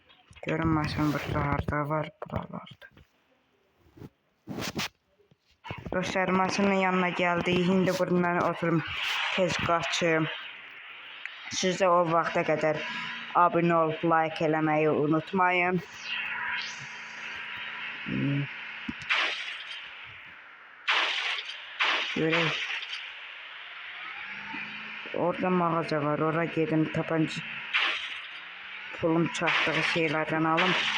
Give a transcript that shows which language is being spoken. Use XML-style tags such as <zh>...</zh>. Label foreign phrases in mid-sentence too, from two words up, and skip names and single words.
<az>Görün maşın burada harda var buralarda. Dostlar maşının yanına geldi. Şimdi buradan oturum tez kaçım. Siz de o vaxta kadar abone olup like eləməyi unutmayın. Görək. Orada mağaza var. Oraya gedim tapanca pulum çatdığı şeylerden alım.</az>